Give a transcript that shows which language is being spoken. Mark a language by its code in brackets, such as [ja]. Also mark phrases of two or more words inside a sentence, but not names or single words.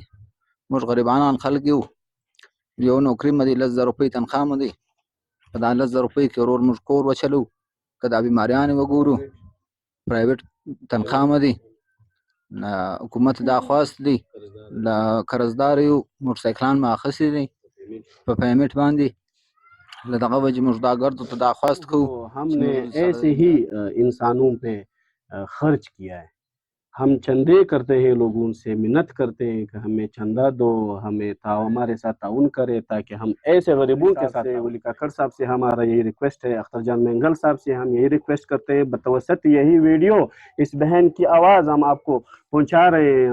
[ps] موږ غریبانان خلک یو یو نوکري مې دی 10,000 روپۍ تنخواه مې دی په دا 10,000 روپۍ کې ورور موږ کور وچلو که دا بیماریانې وګورو پرایویټ تنخواه مې دی. حکومت دا خواست دی له قرضدار یو موټرسایکلان مې اخیستي دي په پیمنټ باندې له دغه وجې موږ دا ګردو ته دا خواست کوو. [ur] ہم نے ایسے ہی انسانوں پہ خرچ کیا ہے. ہم چندے کرتے ہیں لوگوں سے منت کرتے ہیں کہ ہمیں چندہ دو ہمیں ہمارے ساتھ تعاون کرے تاکہ ہم ایسے غریبوں کے ساتھ ولی کاکڑ صاحب سے ہمارا یہی ریکویسٹ ہے اختر جان مینگل صاحب سے ہم یہی ریکویسٹ کرتے ہیں بتوسط یہی ویڈیو اس بہن کی آواز ہم آپ کو پہنچا رہے ہیں.